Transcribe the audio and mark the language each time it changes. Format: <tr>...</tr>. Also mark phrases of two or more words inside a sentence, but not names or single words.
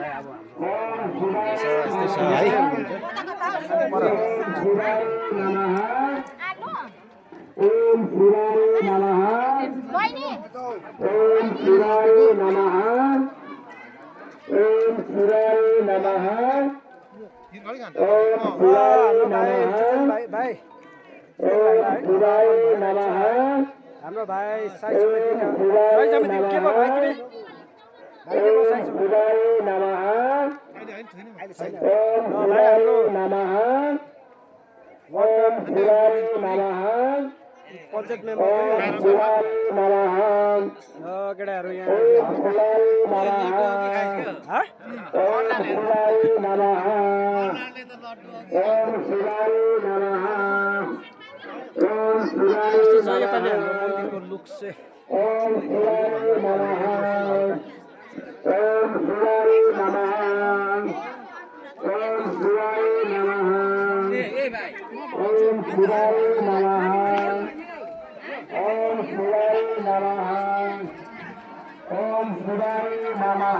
<sa>ओम शिवाय नमः। ओम शिवाय नमः। ओम शिवाय नमः। ओम शिवाय नमः। ओम शिवाय नमः।</sa> <ne>हाम्रो भाइ साई समिति के भाइ तिमी</ne> <sa>ओम शिवाय नमः। ओम शिवाय नमः। ओम शिवाय नमः।</sa> <ne>पञ्चायत</ne> <sa>ओम शिवाय नमः।</sa> <ne>केटाहरू यहाँ</ne> <sa>ओम शिवाय नमः। ओम शिवाय नमः। ओम शिवाय नमः। ओम शिवाय नमः।</sa> <ne>मन्दिरको लुक चाहिँ</ne> <sa>ओम शिवाय नमः। ओम शिवाय नमः। ओम शिवाय नमः। ओम शिवाय नमः। ओम शिवाय नमः। ओम शिवाय नमः।</sa>